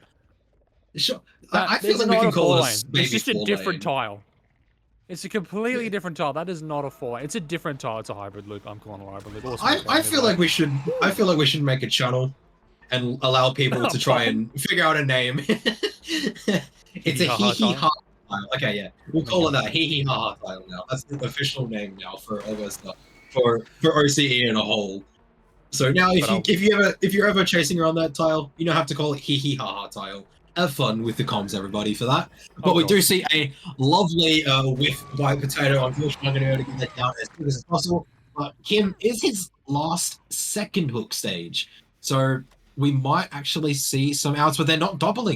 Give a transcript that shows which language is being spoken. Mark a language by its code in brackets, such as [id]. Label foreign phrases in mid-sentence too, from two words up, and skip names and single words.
[en] Sure. I feel It's like we not can a call it 4-lane. a baby It's just a 4-lane. different tile. It's a completely different tile. That is not a 4-lane. It's a different tile. It's a hybrid loop. I'm calling it a hybrid loop. I feel like we should. I feel like we should make a channel and allow people to try and figure out a name. It's a hee hee ha tile. Okay, yeah, we'll call it that hee hee ha ha tile now. That's the official name now for all this stuff for OCE in a whole. So now, if you're ever chasing around that tile, you don't have to call it hee hee ha ha tile. Have fun with the comms, everybody, for that. But we do see a lovely whiff by Potato. Unfortunately, I'm going to be able to get that down as quick as possible. But Kim is his last second hook stage. So we might actually see some outs, but they're not doubling.